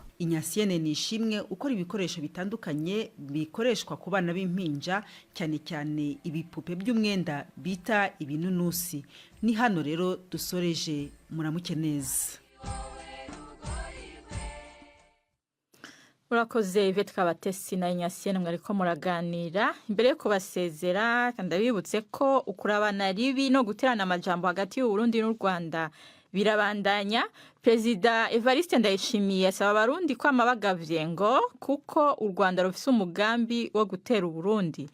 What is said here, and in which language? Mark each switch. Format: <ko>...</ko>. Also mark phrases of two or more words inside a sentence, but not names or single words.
<rn>Inyasiene Nishimwe ukora ibikoresho bitandukanye bikoreshwa ku bana b'impinja, cyane cyane ibipupe by'umwenda bita ibinunusi. Ni hano rero dusoreje, muramuke neza. urakoze Yvette Kabatesi na Inyasienne mwariko muraganira. Imbere yo kubasezera ndabibutse ko ukurabana ribi no guterana amajambo hagati y'u Burundi n'u Rwanda birabandanya. Perezida Evariste Ndayishimiye asaba abarundi kwama bagavye ngo kuko u Rwanda rufise umugambi wo gutera u Burundi.</rn>